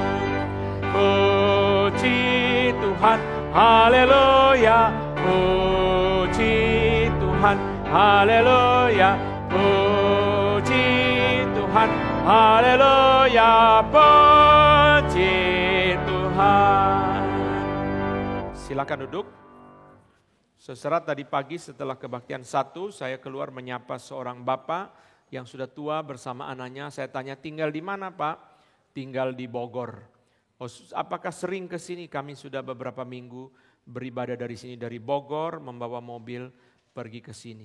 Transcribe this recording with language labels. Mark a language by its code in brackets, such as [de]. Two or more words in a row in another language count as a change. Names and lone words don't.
[id] Puji Tuhan, haleluya, puji Tuhan, haleluya, puji Tuhan. Haleluya, puji Tuhan. Silakan duduk. Sesaat tadi pagi setelah kebaktian 1, saya keluar menyapa seorang bapak yang sudah tua bersama anaknya. Saya tanya, tinggal di mana Pak? Tinggal di Bogor. Oh, apakah sering ke sini? Kami sudah beberapa minggu beribadah dari sini, dari Bogor, membawa mobil pergi ke sini.